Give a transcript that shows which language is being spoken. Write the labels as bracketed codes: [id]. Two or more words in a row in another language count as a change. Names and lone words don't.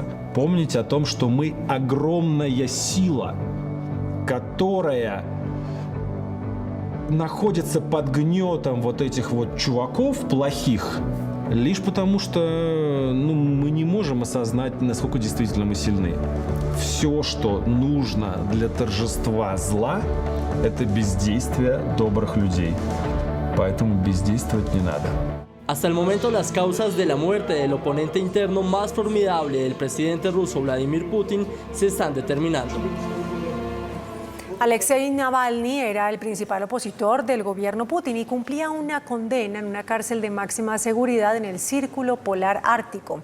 [ru] Помнить о том, что мы огромная сила, которая находится под гнетом вот этих вот чуваков плохих, лишь потому что мы не можем осознать, насколько действительно мы сильны. Все, что нужно для торжества зла, это бездействие добрых людей. Поэтому бездействовать не надо. [es] Hasta el momento, las causas de la muerte del oponente interno más formidable del presidente ruso Vladimir Putin se están determinando. Alexei Navalny era el principal opositor del gobierno Putin y cumplía una condena en una cárcel de máxima seguridad en el Círculo Polar Ártico.